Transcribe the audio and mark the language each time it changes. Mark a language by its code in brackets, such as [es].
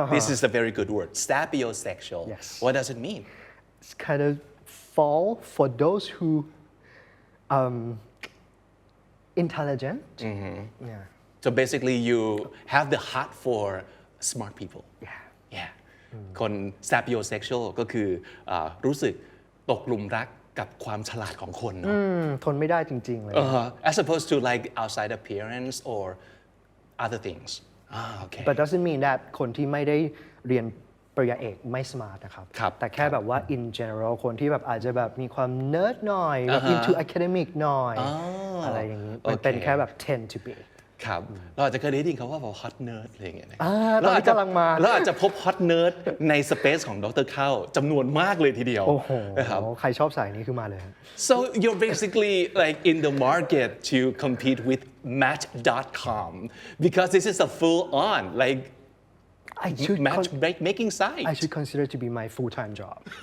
[en] This is a very good word. Sapiosexual. Yes. What does it mean? It's kind of fall for those who intelligent. Yeah. So basically, you have the heart for smart people. Yeah. Yeah. [th] คน sapiosexual ก็คือรู้สึกตกหลุมรักกับความฉลาดของคนเนาะ ทนไม่ได้จริงๆเลย [en] as opposed to like outside appearance or other things. Okay. But doesn't mean that [th] คนที่ไม่ได้เรียนปริญญาเอกไม่ smart นะครับ ครับ แต่แค่แบบว่า [en] in general [th] คนที่แบบอาจจะแบบมีความ nerd หน่อยแบบ [en] into academic [th] หน่อยอะไรอย่างนี้มันเป็นแค่แบบ [en] tend to be [th] ครับเราอาจจะเคยได้ยินคำว่า hot nerd อะไรอย่างเงี้ยนะ ตอนนี้กำลังมา เราอาจจะพบ hot nerd ในสเปซของดร. เข้าจำนวนมากเลยทีเดียว โอ้โห นะครับ ใครชอบสายนี้คือมาเลย [en] So you're basically like in the market to compete with Match.com because this is a full on like matchmaking site. I should consider to be my full-time job.